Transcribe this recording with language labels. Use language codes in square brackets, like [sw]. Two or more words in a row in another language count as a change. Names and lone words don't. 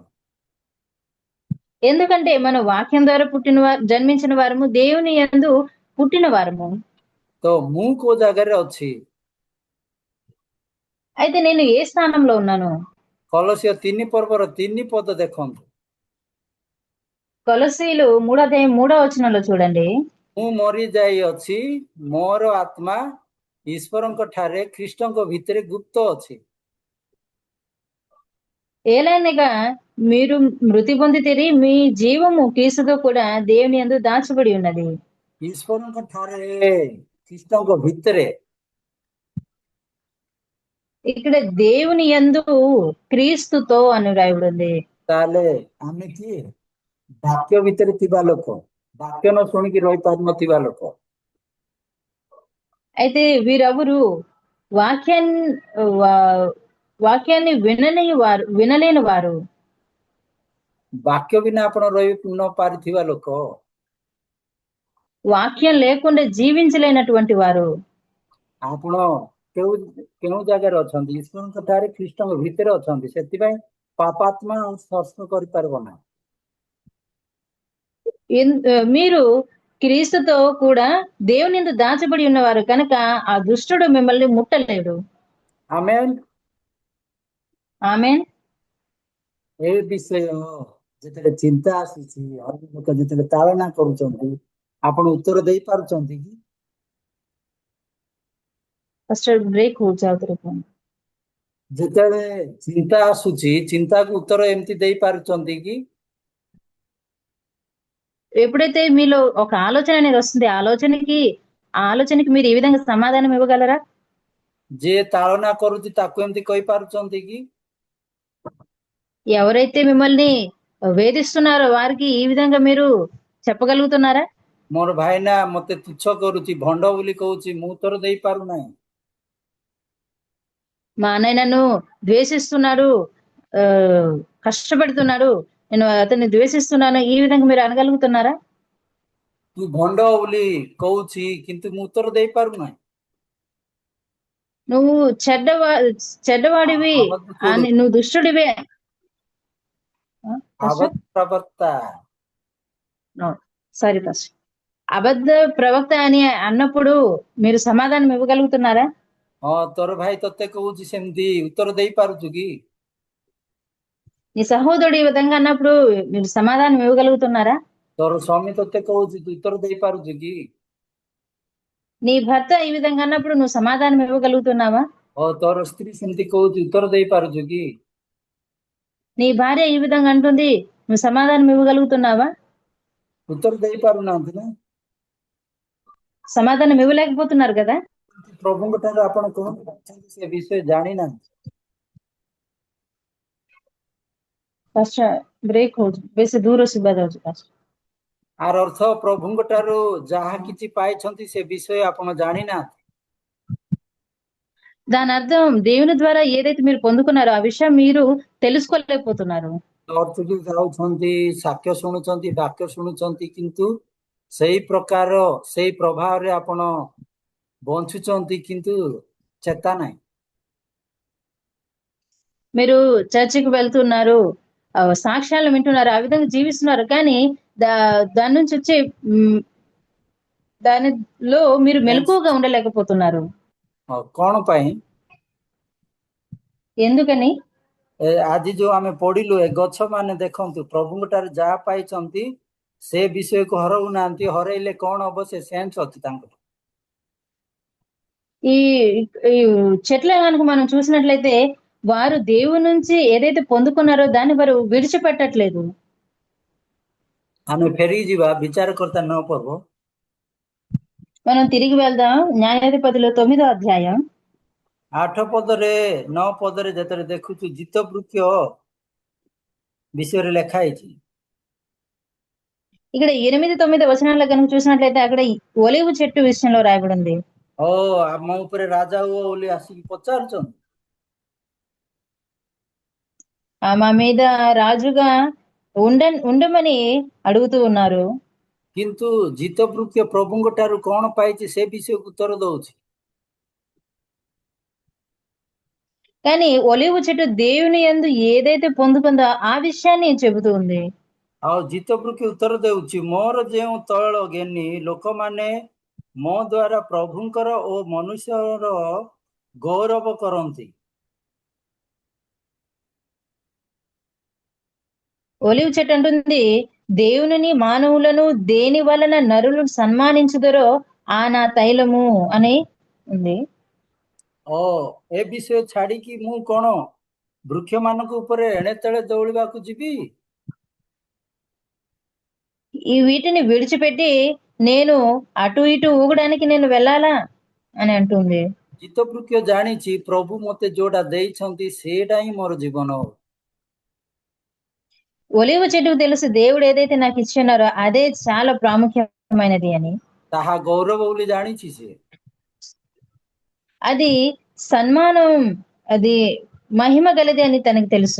[te] ఎందుకంటే మన వాక్యం ద్వారా జన్మించిన వారము దేవుని యందు పుట్టిన వారము। [or] ତ ମୁଁ କୋଉ ଜାଗାରେ ଅଛି? [te] అయితే నేను ఏ స్థానంలో ఉన్నాను? [or] କଲସିୟ 3 ପର୍ବର 3 ପଦ ଦେଖନ୍ତୁ। [te] కొలసీలు 3:3 చూడండి। [or] ମୁଁ ମରି ଯାଇଅଛି, ମୋର ଆତ୍ମା ଈଶ୍ୱରଙ୍କ ଠାରେ ଖ୍ରୀଷ୍ଟଙ୍କ ଭିତରେ ଗୁପ୍ତ ଅଛି। [te] ఏలైనగా మీరు మృతి పొందితిరి, మీ జీవము క్రీస్తుతో కూడా దేవుని యందు దాచబడి ఉన్నది। [or] ଈଶ୍ୱରଙ୍କ ଠାରେ, ଖ୍ରୀଷ୍ଟଙ୍କ ଭିତରେ। [te] ఇక్కడ దేవుని యందు క్రీస్తుతో అని రాయబడి ఉంది। [or] ତାହେଲେ ଆମେ କିଏ? ବାକ୍ୟ ଭିତରେ ଥିବା ଲୋକ, ବାକ୍ୟ ନ ଶୁଣିକି ରହିପାରୁନଥିବା ଲୋକ। [te] అయితే వీరెవరు? వాక్యాన్ని వినలేని వారు। [or] ବାକ୍ୟ ବିନା ଆପଣ ରହି ନ ପାରିଥିବା ଲୋକ। [te] వాక్యం లేకుండా జీవించలేనటువంటి వారు। [or] ଆପଣ କେଉଁ କେଉଁ ଜାଗାରେ ଅଛନ୍ତି? ଈଶ୍ୱରଙ୍କ ଠାରେ ଖ୍ରୀଷ୍ଟଙ୍କ ଭିତରେ ଅଛନ୍ତି, ସେଥିପାଇଁ ପାପାତ୍ମା ସ୍ପର୍ଶ କରିପାରିବ ନାହିଁ। [te] మీరు క్రీస్తుతో కూడా దేవుని యందు దాచబడి ఉన్నవారు కనుక ఆ దుష్టుడు మిమ్మల్ని ముట్టలేడు। [or] ଆମେନ୍। [te] ఆమేన్। [or] ଏ ବିଷୟ ଯେତେବେଳେ ଚିନ୍ତା ଆସୁଛି, ଅନ୍ୟ ଲୋକ ଯେତେବେଳେ ତାଳନା କରୁଛନ୍ତି, ଆପଣ ଉତ୍ତର ଦେଇପାରୁଛନ୍ତି କି? [en] first break [te] హోల్స్ అవుతారు। [or] ଯେତେବେଳେ ଚିନ୍ତା ଆସୁଛି, ଚିନ୍ତାକୁ ଉତ୍ତର ଏମିତି ଦେଇପାରୁଛନ୍ତି କି? [te] ఎప్పుడైతే మీలో ఒక ఆలోచన అనేది వస్తుంది, ఆ ఆలోచనకి మీరు ఈ విధంగా సమాధానం ఇవ్వగలరా? [or] ଯିଏ ତାଳନା କରୁଛି ତାକୁ ଏମିତି କହିପାରୁଛନ୍ତି କି? [te] ఎవరైతే మిమ్మల్ని వేధిస్తున్నారో వారికి ఈ విధంగా మీరు చెప్పగలుగుతున్నారా? [or] ମୋର ଭାଇନା ମତେ ତୁଚ୍ଛ କରୁଛି, ଭଣ୍ଡ ବୋଲି କହୁଛି, ମୁଁ ଉତ୍ତର ଦେଇପାରୁନାହିଁ। [te] మా అన్నయ్య నన్ను ద్వేషిస్తున్నాడు, కష్టపెడుతున్నాడు, నేను అతన్ని ద్వేషిస్తున్నాను, ఈ విధంగా మీరు అనగలుగుతున్నారా? [or] ତୁ ଭଣ୍ଡ ବୋଲି କହୁଛି, କିନ୍ତୁ ମୁଁ ଉତ୍ତର ଦେଇପାରୁନାହିଁ। [te] నువ్వు చెడ్డవాడివి అని, నువ్వు దుష్టుడివే। ప్రవక్త [en] sorry first [te] అబద్ధ ప్రవక్త అని అన్నప్పుడు మీరు సమాధానం ఇవ్వగలుగుతున్నారా? [or] ହଁ ତୋର ଭାଇ ତତେ କହୁଛି ସେମିତି, ଉତ୍ତର ଦେଇପାରୁଛୁ କି? [te] నీ సహోదరుడు ఈ విధంగా అన్నప్పుడు మీరు సమాధానం ఇవ్వగలుగుతున్నారా? [or] ତୋର ସ୍ୱାମୀ ତତେ କହୁଛି, ତୁ ଉତ୍ତର ଦେଇପାରୁଛୁ କି? [te] నీ భర్త ఈ విధంగా అన్నప్పుడు నువ్వు సమాధానం ఇవ్వగలుగుతున్నావా? [or] ତୋର ସ୍ତ୍ରୀ ସେମିତି କହୁଛି, ఉତ୍ତର ଦେଇପାରୁଛୁ କି? [te] నీ భార్య ఈ విధంగా అంటుంది, నువ్వు సమాధానం ఇవ్వగలుగుతున్నావా? [or] ଉତ୍ତର ଦେଇପାରୁନାହାନ୍ତି ନା? [te] సమాధానం ఇవ్వలేకపోతున్నారు కదా? [or] ପ୍ରଭୁଙ୍କ ଠାରୁ ଆପଣ କଣ ପାଇଛନ୍ତି ସେ ବିଷୟ ଜାଣିନାହାନ୍ତି। [en] fast break [or] ହଉଛି, ବେଶୀ ଦୂର ଶୁଭା ଯାଉଛି ଫାଷ୍ଟ। ଆର ଅର୍ଥ ପ୍ରଭୁଙ୍କ ଠାରୁ ଯାହା କିଛି ପାଇଛନ୍ତି ସେ ବିଷୟ ଆପଣ ଜାଣିନାହାନ୍ତି। [te] దాని అర్థం దేవుని ద్వారా ఏదైతే మీరు పొందుకున్నారో ఆ విషయం మీరు తెలుసుకోలేకపోతున్నారు। [or] ଚର୍ଚ୍ଚକୁ ଯାଉଛନ୍ତି, ସାକ୍ଷ୍ୟ ଶୁଣୁଛନ୍ତି, ବାକ୍ୟ ଶୁଣୁଛନ୍ତି, କିନ୍ତୁ ସେଇ ପ୍ରକାର ସେଇ ପ୍ରଭାବରେ ଆପଣ ବଞ୍ଚୁଛନ୍ତି, କିନ୍ତୁ ଚେତା ନାହିଁ। [te] మీరు చర్చికి వెళ్తున్నారు, సాక్ష్యాలు వింటున్నారు, ఆ విధంగా జీవిస్తున్నారు, కానీ దాని నుంచి వచ్చే దానిలో మీరు మెలకువగా ఉండలేకపోతున్నారు। [or] କଣ ପାଇଁ? [te] ఎందుకని? [or] ଆଜି ଯୋଉ ଆମେ ପଢିଲୁ, ଏ ଗଛ ମାନେ ଦେଖନ୍ତୁ ପ୍ରଭୁଙ୍କ ଠାରୁ ଯାହା ପାଇଛନ୍ତି ସେ ବିଷୟକୁ ହରଉନାହାନ୍ତି। ହରେଇଲେ କଣ ହବ ସେ ସେନ୍ସ ଅଛି ତାଙ୍କର। [te] ఈ చెట్ల కనుక మనం చూసినట్లయితే వారు దేవుని నుంచి ఏదైతే పొందుకున్నారో దాన్ని వారు విడిచిపెట్టట్లేదు। [or] ଆମେ ଫେରିକି ଯିବା ବିଚାରକର୍ତ୍ତା 9 ପର୍ବ। [te] మనం తిరిగి వెళ్దాం న్యాయాధిపతులు 9వ అధ్యాయం [or] 8 ପଦରେ 9 ପଦରେ ଯେତେବେଳେ ଦେଖୁଛୁ ଜିତ ବୃକ୍ଷ ବିଷୟରେ ଲେଖା ହେଇଛି। [te] ఇక్కడ 8, 9 వచనాల్లో కనుక చూసినట్లయితే అక్కడ ఒలీవ చెట్టు విషయంలో రాయబడి ఉంది। [or] ଓ ଆମ ଉପରେ ରାଜା ହୁଅ ବୋଲି ଆସିକି ପଚାରୁଛନ୍ତି। [te] మా మీద రాజుగా ఉండమని అడుగుతూ ఉన్నారు. [or] କିନ୍ତୁ ଜିତବୃକ୍ଷ ପ୍ରଭୁଙ୍କ ଠାରୁ କଣ ପାଇଛି ସେ ବିଷୟକୁ ଉତ୍ତର ଦଉଛି। [te] కానీ ఒలీవ చెట్టు దేవుని యందు ఏదైతే పొందుకుందో ఆ విషయాన్ని చెబుతూ ఉంది. [or] ଆଉ ଜିତବୃକ୍ଷ ଉତ୍ତର ଦେଉଛି, ମୋର ଯେଉଁ ତୈଳ ଘେନି ଲୋକମାନେ ମୋ ଦ୍ୱାରା ପ୍ରଭୁଙ୍କର ଓ ମନୁଷ୍ୟର ଗୌରବ କରନ୍ତି। [te] ఒలీవ చెట్టు అంటుంది, దేవునిని మానవులను దేని వలన నరులు సన్మానించుదరో ఆ నా తైలము అని ఉంది. [or] ଓ ଏ ବିଷୟ ଛାଡିକି ମୁଁ କଣ ବୃକ୍ଷ ମାନଙ୍କ ଉପରେ ଏଣେ ତେଳେ ଦୌଡ଼ିବାକୁ ଯିବି? [te] ఈ వీటిని విడిచిపెట్టి నేను అటు ఇటు ఊగడానికి నేను వెళ్ళాలా అని అంటుంది. [or] ଜିତବୃକ୍ଷ ଜାଣିଛି ପ୍ରଭୁ ମତେ ଯୋଉଟା ଦେଇଛନ୍ତି ସେଇଟା ହିଁ ମୋର ଜୀବନ। [te] ఒలీవ చెట్టుకు తెలుసు దేవుడు ఏదైతే నాకు ఇచ్చున్నారో అదే చాలా ప్రాముఖ్యమైనది అని. [or] ତାହା ଗୌରବ ବୋଲି ଜାଣିଛି ସେ। [te] అది సన్మానం, అది మహిమ గలది అని తనకు తెలుసు.